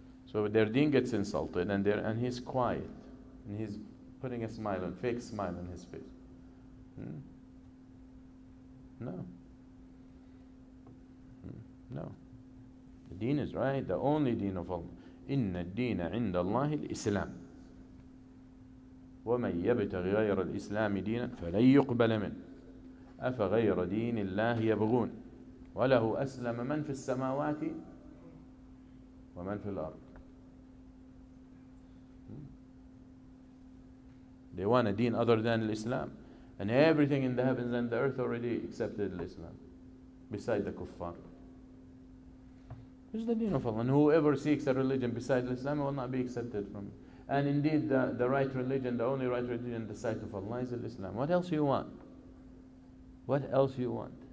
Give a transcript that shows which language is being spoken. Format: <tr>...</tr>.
<en>So their deen gets insulted, and he's quiet, and he's putting a fake smile on his face. No. No. The deen is right, the only deen of Allah.</en> <ar>إن الدين عند الله الإسلام ومن يبتغ غير الإسلام دينا فلن يقبل منه أفغير دين الله يبغون وله أسلم من في السماوات ومن في الأرض.</ar> <en>They want a deen other than Islam, and everything in the heavens and the earth already accepted Islam beside the kuffar. This is the deen of Allah, and whoever seeks a religion besides Islam will not be accepted from it. And indeed the right religion, the only right religion in the sight of Allah is Islam. What else you want? What else you want?</en>